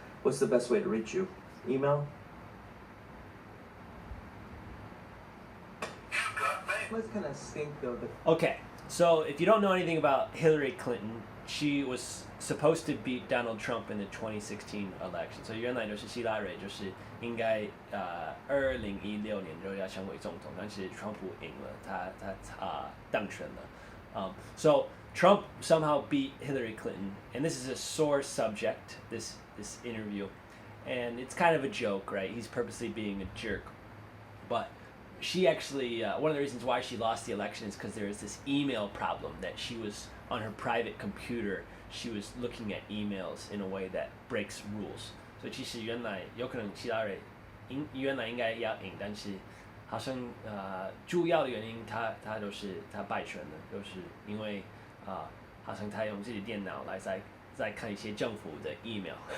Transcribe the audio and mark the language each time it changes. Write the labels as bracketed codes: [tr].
[en] What's the best way to reach you? Email? Let's kind of stink, though. Okay, so if you don't know anything about Hillary Clinton, she was supposed to beat Donald Trump in the 2016 election. [zh] So 原来就是希拉蕊就是应该2016年就要成为总统，但是川普赢了，他当选了。 [en] So Trump somehow beat Hillary Clinton, and this is a sore subject, this interview, and it's kind of a joke, right? He's purposely being a jerk, but she actually, one of the reasons why she lost the election is because there was this email problem that she was on her private computer. She was looking at emails in a way that breaks rules. [zh] So 其实原来有可能希拉蕊原来应该要赢，但是好像主要的原因他就是他败选了，就是因为好像他用自己的电脑来在看一些政府的 email.